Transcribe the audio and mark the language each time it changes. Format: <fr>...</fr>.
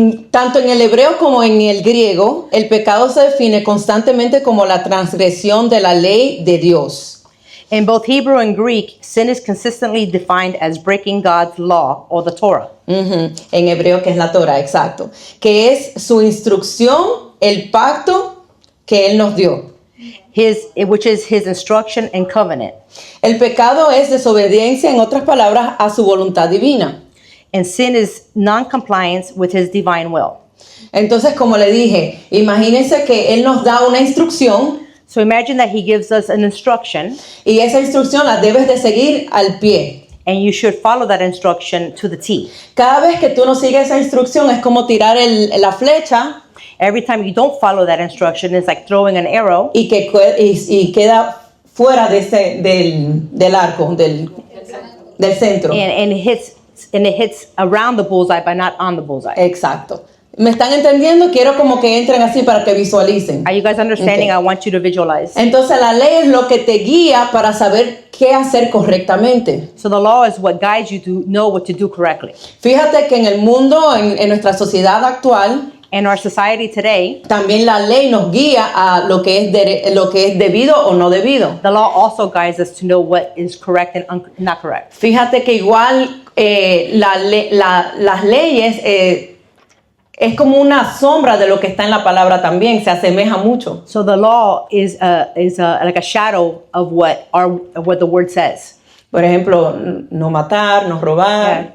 <es>tanto en el hebreo como en el griego, el pecado se define constantemente como la transgresión de la ley de Dios.</es> <en>in both Hebrew and Greek, sin is consistently defined as breaking God's law or the Torah.</en> <es>En hebreo, que es la Torah, exacto. Que es su instrucción, el pacto que Él nos dio.</es> <en>Which is his instruction and covenant.</en> <es>El pecado es desobediencia, en otras palabras, a su voluntad divina.</es> <en>And sin is non-compliance with his divine will.</en> <es>Entonces, como le dije, imagínense que Él nos da una instrucción</es> <en>So imagine that he gives us an instruction,</en> <es>y esa instrucción la debes de seguir al pie.</es> <en>and you should follow that instruction to the T.</en> <es>Cada vez que tú no sigues esa instrucción es como tirar la flecha</es> <en>Every time you don't follow that instruction, it's like throwing an arrow,</en> <es>y queda fuera del arco, del centro.</es> <en>and it hits around the bullseye, but not on the bullseye.</en> <es>Exacto. ¿Me están entendiendo? Quiero como que entren así para que visualicen.</es> <en>Are you guys understanding? Okay. I want you to visualize.</en> <es>Entonces la ley es lo que te guía para saber qué hacer correctamente.</es> <en>So the law is what guides you to know what to do correctly.</en> <es>Fíjate que en el mundo, en nuestra sociedad actual,</es> <en>In our society today,</en> <es>también la ley nos guía a lo que es debido o no debido.</es> <en>the law also guides us to know what is correct and not correct.</en> <es>Fíjate que igual las leyes es como una sombra de lo que está en la palabra también, se asemeja mucho.</es> <en>So the law is like a shadow of what the word says.</en> <es>Por ejemplo, no matar, no robar,</es>